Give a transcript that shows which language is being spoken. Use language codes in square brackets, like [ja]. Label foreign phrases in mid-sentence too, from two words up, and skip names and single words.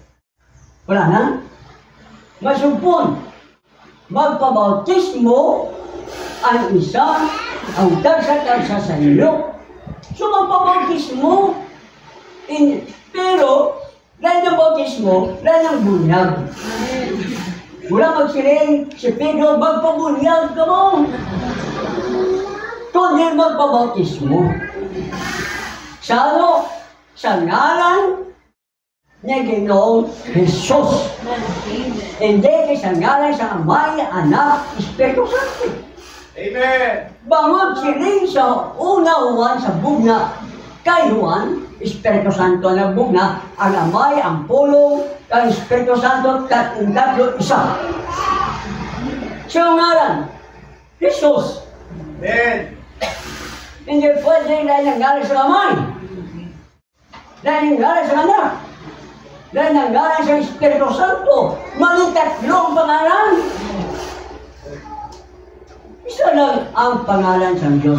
[hil] Wala na. Masumpon. Magpabautismo ang isa, ang tagsa-tagsa sa inyo. [tl] So magpabautismo, pero dahil ng bautismo, dahil ng bunyag. [hil] Wala magsiling, si Pedro, magpabunyag ka mo. Kundi magpabautismo. Sa ano? Sa ngalan ni Ginoong Jesus. Hindi kay sa ngalan sa Amay, Anak, Espiritu Santo. Amen. Bangod siling sa una-uwan sa bugna kay Juan, Espiritu Santo na bugna, ang Amay, ang Pulong, ang Espiritu Santo, ang tatlo, isa. Siya ang ngalan, Jesus. Amen. [tl] Hindi pwede dahil nanggaling sa Amay. Dahil nanggaling sa Anak. Dahil nanggaling sa Espiritu Santo. Maling tatlong pangalan. Isa lang ang pangalan sa Diyos.